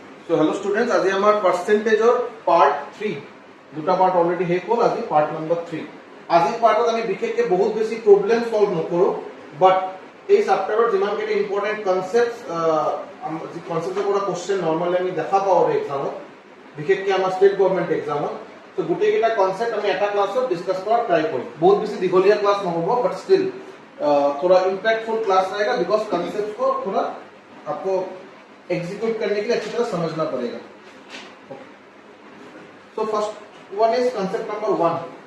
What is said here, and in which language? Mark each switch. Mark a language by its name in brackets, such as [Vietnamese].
[English] So hello students, [Assamese] আজি আমাৰ পাৰ্চেন্টেজৰ part 3 দুটা পাৰ্ট অলৰেডি শেষ হ'ল। আজি পাৰ্ট নম্বৰ 3। আজি পাৰ্টত আমি বিশেষকে বহুত বেছি প্ৰবলেম সলভ নকৰো, বাট এই চেপ্টাৰৰ যিমান কেইটা ইম্পৰ্টেন্ট কনসেপ্টস যি কনসেপ্টৰ পৰা কোশ্চেন নৰ্মালি আমি দেখা পাওঁ এক্সামত, বিশেষকে আমাৰ ষ্টেট গভৰ্ণমেণ্ট এক্সামত। তো গোটেই কেইটা কনসেপ্ট আমি এটা ক্লাছত ডিসকাস কৰা ট্ৰাই কৰিম। বহুত বেছি দীঘলীয়া ক্লাস নহব, [Hindi] बट स्टिल थोड़ा इंपैक्टफुल क्लास रहेगा बिकॉज कॉन्सेप्ट को थोड़ा आपको एग्जीक्यूट करने के लिए अच्छी तरह समझना पड़ेगा। [English] So first one is concept number 1।